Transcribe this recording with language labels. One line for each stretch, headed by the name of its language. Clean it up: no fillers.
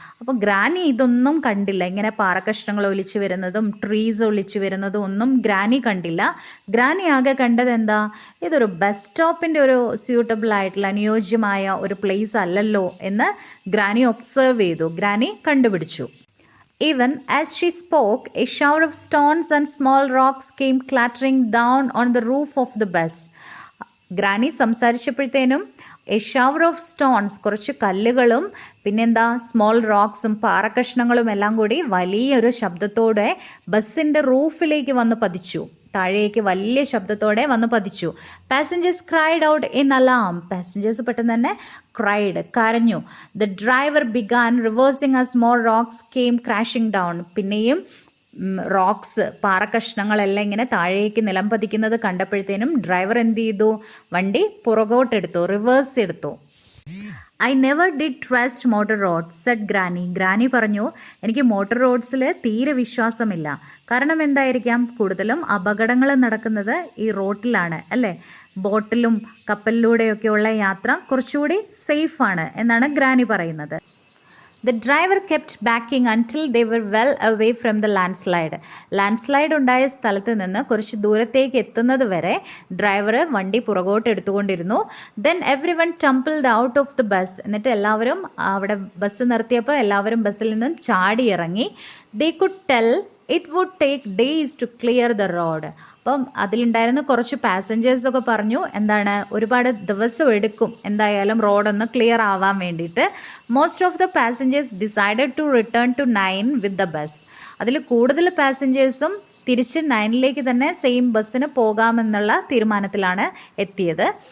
Malayalam: അപ്പോൾ ഗ്രാനി ഇതൊന്നും കണ്ടില്ല. ഇങ്ങനെ പാറക്കഷ്ണങ്ങൾ ഒലിച്ചു വരുന്നതും ട്രീസ് ഒലിച്ചു വരുന്നതും ഒന്നും ഗ്രാനി കണ്ടില്ല. ഗ്രാനി ആകെ കണ്ടത് എന്താ? ഇതൊരു ബസ് സ്റ്റോപ്പിൻ്റെ ഒരു സ്യൂട്ടബിൾ ആയിട്ടുള്ള അനുയോജ്യമായ ഒരു പ്ലേസ് അല്ലല്ലോ എന്ന് ഗ്രാനി ഒബ്സർവ് ചെയ്തു. ഗ്രാനി കണ്ടുപിടിച്ചു.
English: Even as she spoke, a shower of stones and small rocks came clattering down on the roof of the bus.
Malayalam: Granny സംസാരിച്ചപ്പോഴത്തേനും
English: a shower of stones,
Malayalam: കുറച്ച് കല്ലുകളും പിന്നെന്താ സ്മോൾ റോക്സും പാറക്കഷ്ണങ്ങളും എല്ലാം കൂടി വലിയൊരു ശബ്ദത്തോടെ ബസ്സിൻ്റെ റൂഫിലേക്ക് വന്ന് പതിച്ചു. താഴേക്ക് വലിയ ശബ്ദത്തോടെ വന്ന് പതിച്ചു.
English: Passengers cried out in alarm.
Malayalam: Passengers പെട്ടെന്ന് തന്നെ ക്രൈഡ്, കരഞ്ഞു.
English: The driver began reversing as more rocks came crashing down.
Malayalam: പിന്നെയും റോക്സ്, പാറക്കഷ്ണങ്ങളെല്ലാം ഇങ്ങനെ താഴേക്ക് നിലം പതിക്കുന്നത് കണ്ടപ്പോഴത്തേനും ഡ്രൈവർ എന്ത് ചെയ്തു? വണ്ടി പുറകോട്ടെടുത്തു, റിവേഴ്സ് എടുത്തു.
English: I never did trust motor roads said granny.
Malayalam: Granny പറഞ്ഞു, എനിക്ക് മോട്ടോർ റോഡ്സിൽ തീരെ വിശ്വാസമില്ല. കാരണം എന്തായിരിക്കാം? കൂടുതലും അപകടങ്ങൾ നടക്കുന്നത് ഈ റോട്ടിലാണ് അല്ലേ. ബോട്ടിലും കപ്പലിലൂടെയൊക്കെയുള്ള യാത്ര കുറച്ചുകൂടി സേഫാണ് എന്നാണ് ഗ്രാനി പറയുന്നത്.
English: The driver kept backing until they were well away from the landslide.
Malayalam: Landslide ഉണ്ടായ സ്ഥലത്ത് നിന്ന് കുറച്ച് ദൂരത്തേക്ക് എത്തുന്നത് വരെ ഡ്രൈവർ വണ്ടി പുറകോട്ട് എടുത്തുകൊണ്ടിരുന്നു.
English: Then everyone tumbled out of the bus.
Malayalam: എന്നിട്ട് എല്ലാവരും അവിടെ ബസ് നിർത്തിയപ്പോൾ എല്ലാവരും ബസ്സിൽ നിന്നും ചാടി ഇറങ്ങി.
English: They could tell it would take days to clear the road.
Malayalam: അപ്പം അതിലുണ്ടായിരുന്ന കുറച്ച് പാസഞ്ചേഴ്സൊക്കെ പറഞ്ഞു, എന്താണ്, ഒരുപാട് ദിവസം എടുക്കും എന്തായാലും റോഡൊന്ന് ക്ലിയർ ആവാൻ വേണ്ടിയിട്ട്.
English: Most of the passengers decided to return to 9 with the bus.
Malayalam: അതിൽ കൂടുതൽ പാസഞ്ചേഴ്സും തിരിച്ച് 9ലേക്ക് തന്നെ സെയിം ബസ്സിന് പോകാമെന്നുള്ള തീരുമാനത്തിലാണ് എത്തിയത്.